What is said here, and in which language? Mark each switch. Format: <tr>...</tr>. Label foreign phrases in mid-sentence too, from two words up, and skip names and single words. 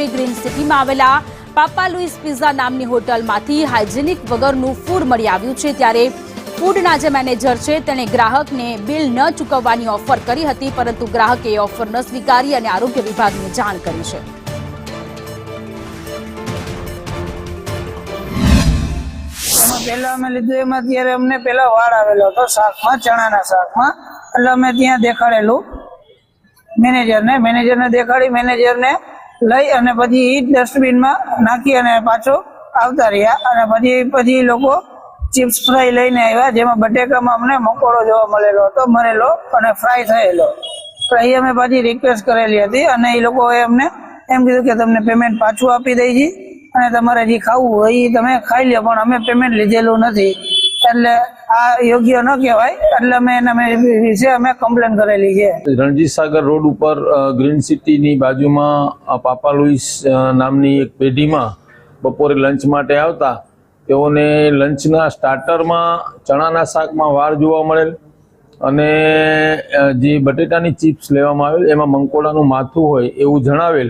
<gu>ગ્રીન સિટીમાં આવેલા પાપા લુઈસ પિઝા નામની હોટલમાંથી હાઇજેનિક વગરનું ફૂડ મળી આવ્યું છે। ત્યારે ફૂડના જે મેનેજર છે તેણે ગ્રાહકને બિલ ન ચૂકવવાની ઓફર કરી હતી, પરંતુ ગ્રાહકે એ ઓફર ન સ્વીકારી અને આરોગ્ય વિભાગને જાણ કરી છે। પહેલા અમે લીધું એમાં ત્યારે અમને પહેલા વાડ આવેલો હતો શાકમાં, ચણાના શાકમાં। એટલે અમે ત્યાં દેખાડેલું મેનેજરને દેખાડી મેનેજરને લઈ અને પછી ડસ્ટબિનમાં નાખી અને પાછો આવતા રહ્યા। અને પછી લોકો ચિપ્સ ફ્રાય લઈને આવ્યા, જેમાં બટેકામાં અમને મકોડો જોવા મળેલો હતો, મરેલો અને ફ્રાય થયેલો। તો એ અમે પાછી રિક્વેસ્ટ કરેલી હતી અને એ લોકોએ અમને એમ કીધું કે તમને પેમેન્ટ પાછું આપી દઈએ અને તમારે જે ખાવું હોય એ તમે ખાઈ લો, પણ અમે પેમેન્ટ લીધેલું નથી। એટલે આ યોગ્ય ન કહેવાય, એટલે અમે એના વિશે અમે કમ્પ્લેન કરેલી છે। રણજીત સાગર રોડ પર ગ્રીન સિટી ની બાજુ માં પાપા લુઈસ નામની એક પેઢી માં બપોરે લંચ માટે આવતા તેઓને લંચના સ્ટાર્ટર માં ચણાના શાક માં વાર જોવા મળેલ અને જે બટેટાની ચિપ્સ લેવામાં આવેલ એમાં મંકોડાનું માથું હોય એવું જણાવેલ।</gu>